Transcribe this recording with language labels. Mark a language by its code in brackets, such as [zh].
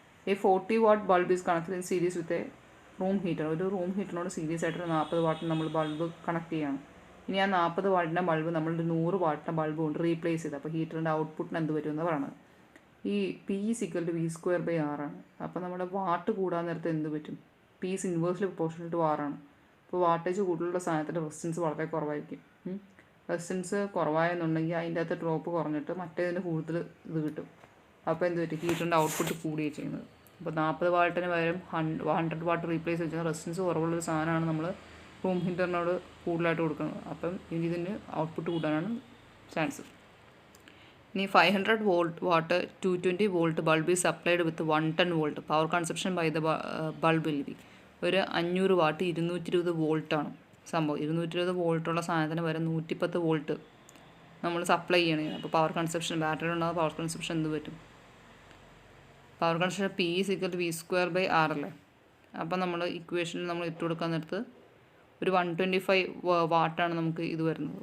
[en] ഈ 40 watt bulb is connected in series with a room heater. [ml] ഒരു room ഹീറ്ററിനോട് series ആയിട്ട് 40 വാട്ടിന് നമ്മൾ ബൾബ് കണക്ട് ചെയ്യണം. ഇനി ആ 40 വാട്ടിൻ്റെ ബൾബ് നമ്മളൊരു 100 വാട്ടിൻ്റെ ബൾബ് കൊണ്ട് റീപ്ലേസ് ചെയ്ത് അപ്പോൾ ഹീറ്ററിൻ്റെ ഔട്ട്പുട്ടിന് എന്ത് വരുമെന്ന് പറയുന്നത്. ഈ P = V²/R ആണ്. അപ്പോൾ നമ്മുടെ വാട്ട് കൂടാൻ നേരത്തെ എന്ത് പറ്റും? [en] P is inversely proportional to R ആണ്. [ml] അപ്പോൾ വാട്ടേജ് കൂടുതലുള്ള സാധനത്തിൻ്റെ റെസിസ്റ്റൻസ് വളരെ കുറവായിരിക്കും. റെസിസ്റ്റൻസ് കുറവായെന്നുണ്ടെങ്കിൽ അതിൻ്റെ അകത്ത് ഡ്രോപ്പ് കുറഞ്ഞിട്ട് മറ്റേതിന് കൂടുതൽ ഇത് കിട്ടും. അപ്പോൾ എന്ത് പറ്റും? ഹീറ്ററിൻ്റെ ഔട്ട്പുട്ട് കൂടുകയാണ് ചെയ്യുന്നത്. അപ്പോൾ 40 വാട്ടിന് പകരം 100 വാട്ട് റീപ്ലേസ് വെച്ചാൽ റെസിസ്റ്റൻസ് കുറവുള്ളൊരു സാധനമാണ് നമ്മൾ റൂം ഹീറ്ററിനോട് കൂടുതലായിട്ട് കൊടുക്കുന്നത്. അപ്പം ഇതിന് ഔട്ട്പുട്ട് കൂടാനാണ് ചാൻസ്. ഇനി [en] 500 watt 220 volt bulb is supplied with 110 volt. Power consumption by the bulb will be [ml] ഒരു 500 വാട്ട് 220 വോൾട്ടാണ് സംഭവം. 220 വോൾട്ടുള്ള സാധനത്തിന് വരെ 110 വോൾട്ട് നമ്മൾ സപ്ലൈ ചെയ്യണേ. അപ്പോൾ പവർ കൺസപ്ഷൻ ബാറ്ററി ഉണ്ടാകുന്ന പവർ കൺസപ്ഷൻ എന്ത് പറ്റും? പവർ കൺസപ്ഷൻ P = V²/R അല്ലേ. അപ്പോൾ നമ്മൾ ഇക്വേഷനിൽ നമ്മൾ ഇട്ട് കൊടുക്കാൻ നേരത്ത് ഒരു 125 വാട്ടാണ് നമുക്ക് ഇത് വരുന്നത്.